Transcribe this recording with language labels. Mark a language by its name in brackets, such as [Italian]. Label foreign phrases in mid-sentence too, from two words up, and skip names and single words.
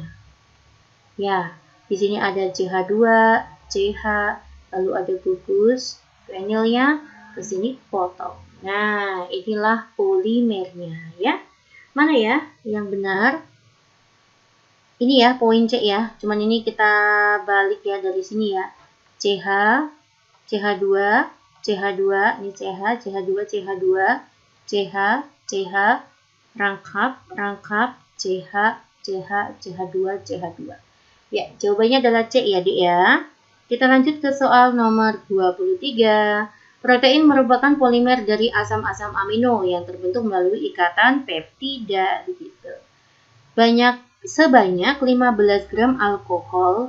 [Indonesian] Ya, di sini ada CH2, CH, lalu ada gugus vinylnya, ke sini potong. Nah, inilah polimernya ya. Mana ya yang benar? Ini ya poin C ya. Cuman ini kita balik ya dari sini ya. CH, CH2, CH2, ini CH, CH2, CH2, CH, CH, rangkap, CH, CH, CH2, CH2. Ya, jawabannya adalah C ya, Dik ya. Kita lanjut ke soal nomor 23. Protein merupakan polimer dari asam-asam amino yang terbentuk melalui ikatan peptida begitu. Sebanyak 15 gram alkohol.